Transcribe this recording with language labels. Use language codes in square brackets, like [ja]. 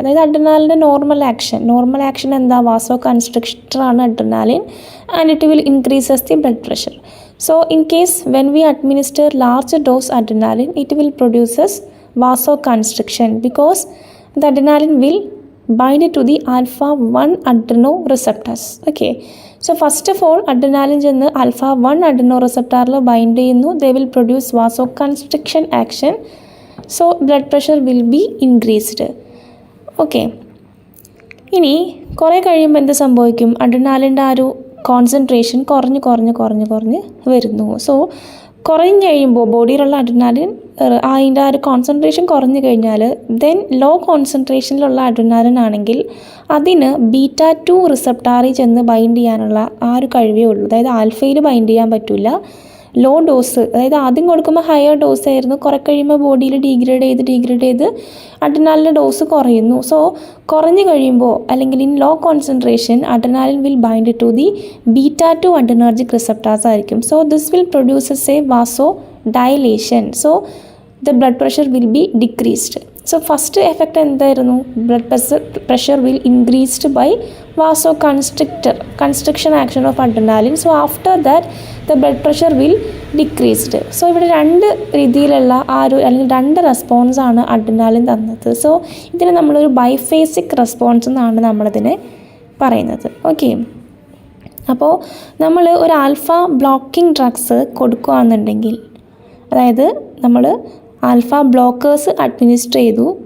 [ml] അതായത് അഡ്രിനാലിൻ്റെ normal action എന്താ? വാസോ കൺസ്ട്രക്ടറാണ് adrenaline [en] And it will increases the blood pressure. So in case when we administer large dose adrenaline it will produces vaso construction because the adrenaline will bind to the alpha-1 adrenoreceptors. Okay. So first of all adrenaline [ml] ചെന്ന് [en] alpha-1 adrenoreceptorൽ bind [ml] ചെയ്യുന്നു. [en] They will produce vasoconstriction action. So blood pressure will be increased. [ml] Okay. ഇനി കുറേ കഴിയുമ്പോൾ എന്ത് സംഭവിക്കും? അഡ്രിനാലിൻ്റെ ആ ഒരു concentration കുറഞ്ഞ് വരുന്നു. സോ കുറഞ്ഞ് കഴിയുമ്പോൾ ബോഡിയിലുള്ള അഡ്രിനാലിൻ അതിൻ്റെ ആ ഒരു കോൺസെൻട്രേഷൻ കുറഞ്ഞു കഴിഞ്ഞാൽ ദെൻ ലോ കോൺസെൻട്രേഷനിലുള്ള അഡ്രിനാലിൻ ആണെങ്കിൽ അതിന് β2 റിസപ്റ്റാറിൽ ചെന്ന് ബൈൻഡ് ചെയ്യാനുള്ള ആ ഒരു കഴിവേ ഉള്ളൂ. അതായത് ആൽഫയിൽ ബൈൻഡ് ചെയ്യാൻ പറ്റില്ല. ലോ ഡോസ്, അതായത് ആദ്യം കൊടുക്കുമ്പോൾ ഹയർ ഡോസ് ആയിരുന്നു, കുറേ കഴിയുമ്പോൾ ബോഡിയിൽ ഡീഗ്രേഡ് ചെയ്ത് അഡ്രിനാലിൻ്റെ ഡോസ് കുറയുന്നു. [en] so [ml] കുറഞ്ഞു കഴിയുമ്പോൾ അല്ലെങ്കിൽ [en] in low concentration adrenaline will bind to the β2 adrenergic receptors [ml] ആയിരിക്കും. [en] So this will produces a vaso dilation. So the blood pressure will be decreased. So first effect [ml] എന്തായിരുന്നു? [en] blood pressure will increased by vasoconstriction action of adrenaline. So after that the blood pressure will decreased. [ml] So ഇവിടെ 2 രീതിയിലുള്ള ആ ഒരു അല്ലെങ്കിൽ 2 response ആണ് adrenaline തന്നത്. So ഇതിനെ നമ്മളൊരു ബൈഫേസിക് റെസ്പോൺസ് എന്നാണ് നമ്മളിതിനെ പറയുന്നത്. ഓക്കെ. അപ്പോൾ നമ്മൾ ഒരു ആൽഫ ബ്ലോക്കിംഗ് ഡ്രഗ്സ് കൊടുക്കുകയാണെന്നുണ്ടെങ്കിൽ, അതായത് നമ്മൾ ആൽഫ ബ്ലോക്കേഴ്സ് അഡ്മിനിസ്റ്റർ ചെയ്തു,